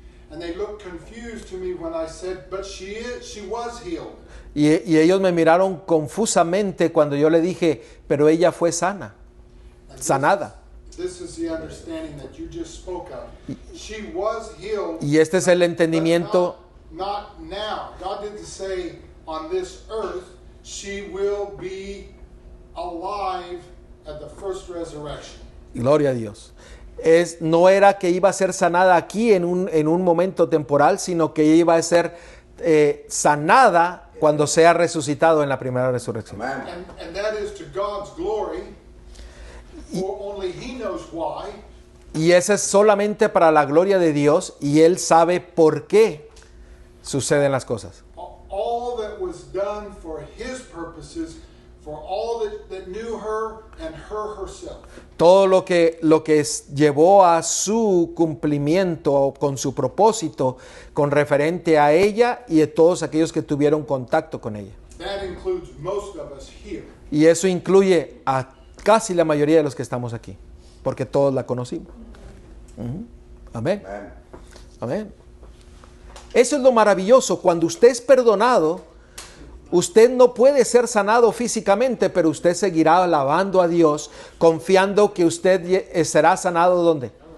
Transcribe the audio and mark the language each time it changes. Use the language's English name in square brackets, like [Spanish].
[English] And they looked confused to me when I said, but she was healed. [Spanish] Y ellos me miraron confusamente cuando yo le dije, pero ella fue sana, [English] And [Spanish] sanada. [English] This is the understanding that you just spoke of. She was healed. [Spanish] Y este es el [English] but [Spanish] entendimiento. [English] not now. God didn't say on this earth she will be alive at the first resurrection. [Spanish] Gloria a Dios. No era que iba a ser sanada aquí en un momento temporal, sino que iba a ser sanada cuando sea resucitado en la primera resurrección. Amén. [English] And that is to God's glory, for only He knows why. [Spanish] Y ese es solamente para la gloria de Dios y Él sabe por qué suceden las cosas. [English] All that was done for His purposes, for all that knew her and her herself. [Spanish] Todo lo que llevó a su cumplimiento con su propósito con referente a ella y a todos aquellos que tuvieron contacto con ella. [English] That includes most of us here. [Spanish] Y eso incluye a casi la mayoría de los que estamos aquí, porque todos la conocimos. Amén. Amén. Amén. Eso es lo maravilloso. Cuando usted es perdonado, usted no puede ser sanado físicamente, pero usted seguirá alabando a Dios, confiando que usted será sanado ¿dónde?